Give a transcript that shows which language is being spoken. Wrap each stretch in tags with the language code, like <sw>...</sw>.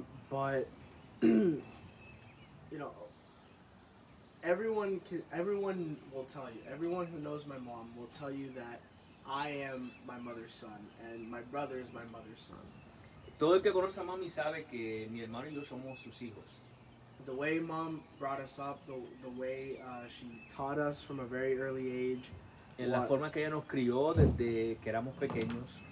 <en>But you know, everyone will tell you. Everyone who knows my mom will tell you that I am my mother's son, and my brother is my mother's son.</en> <es>Todo el que conoce a mami sabe que mi hermano y yo somos sus hijos.</es> <en>The way mom brought us up, the way she taught us from a very early age,</en> <es>En la forma que ella nos crió desde que éramos pequeños,</es>